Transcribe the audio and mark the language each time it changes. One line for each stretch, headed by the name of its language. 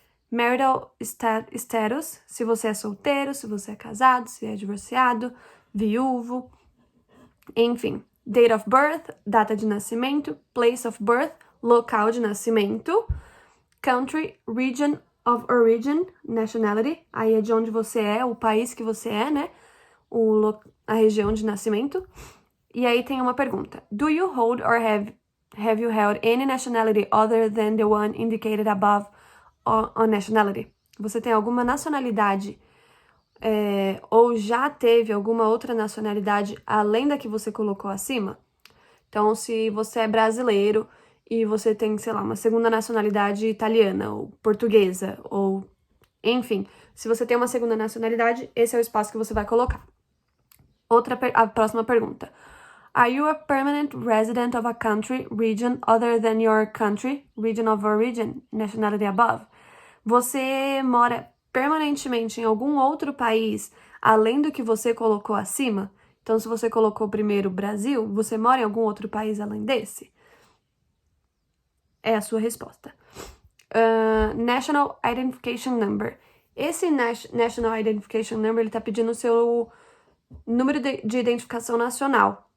English: Marital status,
Portuguese: se você é solteiro, se você é casado, se é divorciado, viúvo, enfim.
English: Date of birth,
Portuguese: data de nascimento,
English: place of birth,
Portuguese: local de nascimento,
English: country, region of origin, nationality,
Portuguese: aí é de onde você é, o país que você é, né? A região de nascimento. E aí tem uma pergunta.
English: Do you hold or have you held any nationality other than the one indicated above on nationality?
Portuguese: Você tem alguma nacionalidade ou já teve alguma outra nacionalidade além da que você colocou acima? Então, se você é brasileiro e você tem, sei lá, uma segunda nacionalidade italiana ou portuguesa ou, enfim, se você tem uma segunda nacionalidade, esse é o espaço que você vai colocar. A próxima pergunta.
English: Are you a permanent resident of a country, region other than your country, region of origin, nationality above?
Portuguese: Você mora permanentemente em algum outro país além do que você colocou acima? Então, se você colocou primeiro Brasil, você mora em algum outro país além desse? É a sua resposta. National Identification Number. Esse National Identification Number, ele tá pedindo o seu número de identificação nacional.